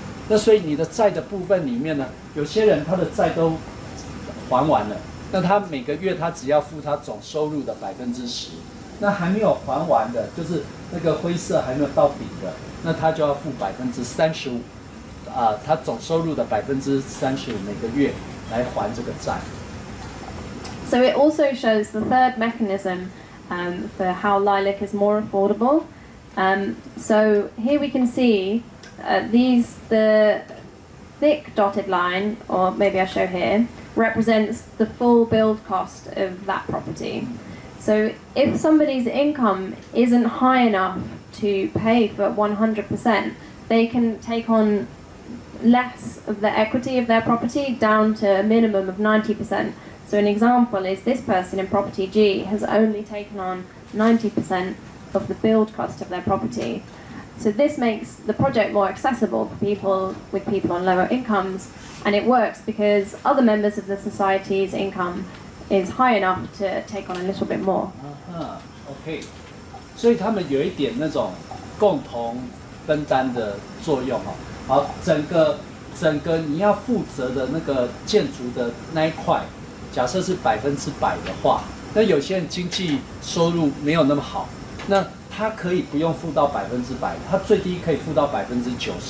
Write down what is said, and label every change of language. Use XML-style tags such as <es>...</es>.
<zh>那所以你的债的部分里面呢，有些人他的债都还完了，那他每个月他只要付他总收入的10%。那还没有还完的，就是那个灰色还没有到底的，那他就要付35%。他总收入的35%每个月来还这个债。</zh> <en>So it also shows the third mechanism for how LILAC is more affordable. So here we can see the thick dotted line, or maybe I'll show here, represents the full build cost of that property. So if somebody's income isn't high enough to pay for 100%, they can take on less of the equity of their property down to a minimum of 90%. So an example is this person in property G has only taken on 90% of the build cost of their property. So this makes the project more accessible for people on lower incomes, and it works because other members of the society's income is high enough to take on a little bit more.</en> <zh>OK， 所以他们有一点那种共同分担的作用哦。好，整个你要负责的那个建筑的那一块，假设是100%的话，那有些人经济收入没有那么好，那他可以不用付到100%，他最低可以付到90%。</zh>